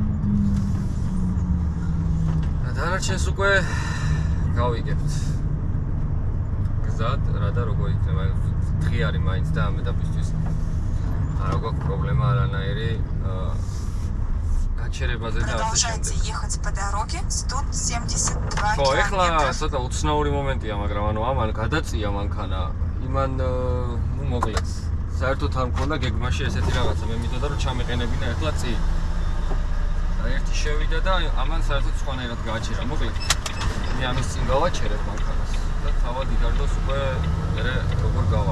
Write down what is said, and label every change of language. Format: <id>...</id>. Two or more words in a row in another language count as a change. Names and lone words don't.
<ka>დანარჩენს უკვე გავიგებთ. გზად რა და როგორ იქნება, დღე არის მაინც და ამ ეტაპისთვის არ გვაქვს პრობლემა არანაირი გაჩერებაზე და ასე შემდეგ.</ka> <ru>Продолжайте ехать по дороге 172</ru> <ka>ხო, ეხლა</ka> <ru>км.</ru> <ka>ცოტა უცნაური მომენტია, მაგრამ ანუ ამან გადაწია მანქანა. იმან ნუ მოკლედ საერთოდ არ მქონდა გეგმაში ესეთი რაღაცა, მე მითოდა რომ ჩამეყენებინა ეხლა წინ. და ერთი შევიდა და ამან საერთოდ სხვანაირად გააჩერა. მოკლედ მე ამის წინ გავაჩერებ მანქანას და თავად იგარდოს უკვე მე როგორ გავა.</ka>